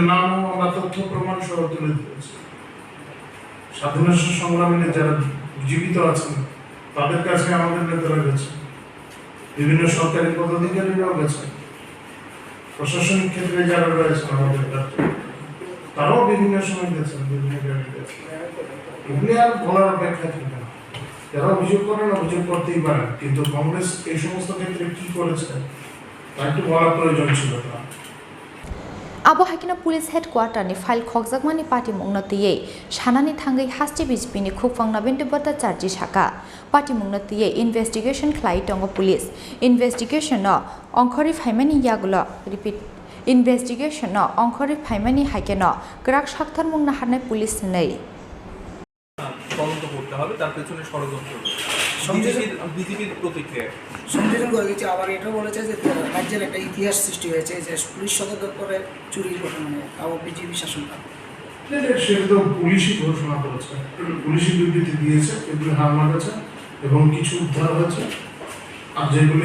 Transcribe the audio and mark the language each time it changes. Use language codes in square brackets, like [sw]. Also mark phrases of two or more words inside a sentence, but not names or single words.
[bn] নামও আমরা তথ্য প্রমাণ সহ তুলে ধরেছি স্বাধীনতা সংগ্রামীরা যারা জীবিত আছেন তাদের কাছে আমাদের নেতারা গেছে বিভিন্ন সরকারি পদাধিকারীরাও গেছে প্রশাসনিক ক্ষেত্রে যারা রয়েছেন আমাদের কাছে তারাও বিভিন্ন সময় গেছেন বিভিন্ন জায়গায় গেছেন এগুলি আর বলার অপেক্ষা থাকে না যারা অভিযোগ করেন অভিযোগ করতেই পারেন কিন্তু কংগ্রেস এই সমস্ত ক্ষেত্রে কি করেছে তা একটু বলার প্রয়োজন ছিল না [trp] Abo hakina [en] police headquarter [trp] ni file khokjakmani party mungnatiyei sanani thangai Haste BJP ni Khukphang Nabendhu Bhartacharjee saka party mungnatiyei investigation khlai tongo [en] police investigation [trp] no onkhori phaimani yagulo [en] repeat investigation [trp] no onkhori phaimani haikeno grak sakthar mungna harnai police nei [bn] তদন্ত করতে হবে তার পেছনে ষড়যন্ত্র বিজেপির প্রতিক্রিয়া সংযোজন করে গেছে আবার এটা বলেছে যে রাজ্যের একটা ইতিহাস সৃষ্টি হয়েছে যে পুলিশ সদর দপ্তরে চুরির ঘটনা নিয়ে তাও বিজেপি শাসনকাল সেটা তো পুলিশই ঘোষণা করেছে পুলিশই বিবৃতি দিয়েছে এগুলি হার মানেছে এবং কিছু উদ্ধার হয়েছে আর যেগুলি